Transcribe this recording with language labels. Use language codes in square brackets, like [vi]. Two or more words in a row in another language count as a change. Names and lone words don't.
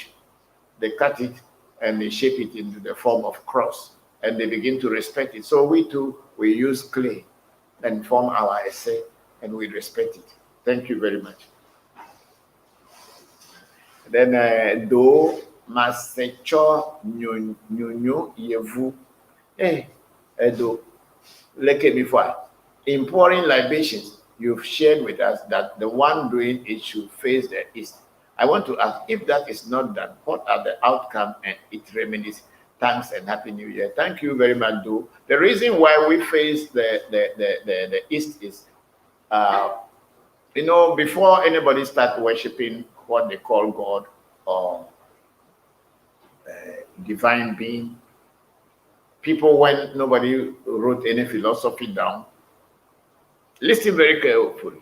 [en] They cut it and they shape it into the form of cross, and they begin to respect it. So we too, we use clay and form our essay, and we respect it. Thank you very much. Then do masecho nyonyo yevu. Do leke before. In pouring libations, you've shared with us that the one doing it should face the east. I want to ask, if that is not done, what are the outcome and its remedies? Thanks and Happy New Year. Thank you very much, Do. The reason why we face the east is, before anybody start worshiping what they call God or divine being, people, when nobody wrote any philosophy down, listen very carefully.